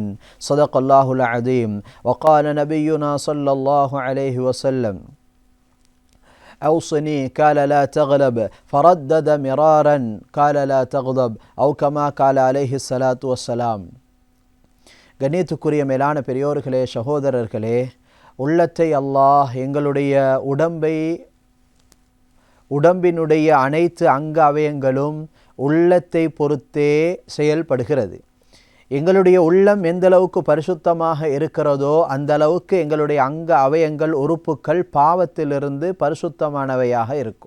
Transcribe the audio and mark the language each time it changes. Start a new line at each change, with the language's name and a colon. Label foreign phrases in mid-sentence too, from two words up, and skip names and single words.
Arabic: صدق الله العظيم. وقال نبينا صلى الله عليه وسلم أوصني قال لا تغلب فردد مرارا قال لا تغضب أو كما قال عليه الصلاة والسلام.
Tamil: கண்ணியத்துக்குரிய மேலான பெரியோர்களே, சகோதரர்களே, உள்ளத்தை அல்லாஹ் எங்களுடைய உடம்பினுடைய அனைத்து அங்க அவயங்களும் உள்ளத்தை பொறுத்தே செயல்படுகிறது. எங்களுடைய உள்ளம் எந்த அளவுக்கு பரிசுத்தமாக இருக்கிறதோ அந்த அளவுக்கு எங்களுடைய அங்க அவயங்கள் உறுப்புக்கள் பாவத்திலிருந்து பரிசுத்தமானவையாக இருக்கும்.